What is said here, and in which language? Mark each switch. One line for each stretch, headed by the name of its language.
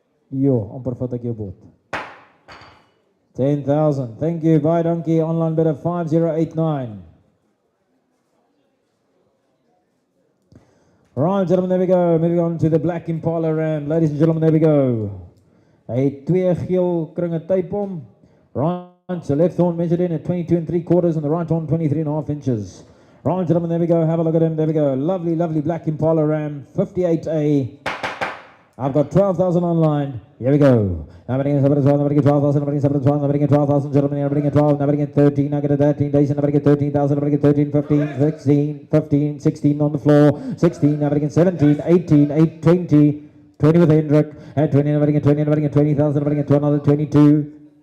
Afrikaans: Yo, amper vat ek jou bot. 10,000.
English: Thank you. Bye, donkey. Online bidder 5089. Right, gentlemen, there we go. Moving on to the Black Impala Ram. Ladies and gentlemen, there we go.
Afrikaans: Hy het 2 geel kringe tape om.
English: Right, so left horn measured in at 22 3/4 and the right horn 23.5 inches. Right, gentlemen, there we go. Have a look at him. There we go. Lovely, lovely Black Impala Ram 58A. I've got 12,000 online. Here we go. Nobody get 12,000, nobody get 12,000, nobody get 12,000, nobody get 12,000, gentlemen, nobody get 12, nobody get 13, I get a 13 days, nobody get 13,000, nobody get 13, 15, 16, 15, 16 on the floor, 16, nobody get 17, 18, 8, 20, 20 with Hendrik, at 20, nobody get 20, nobody get 20,000, nobody get another 22,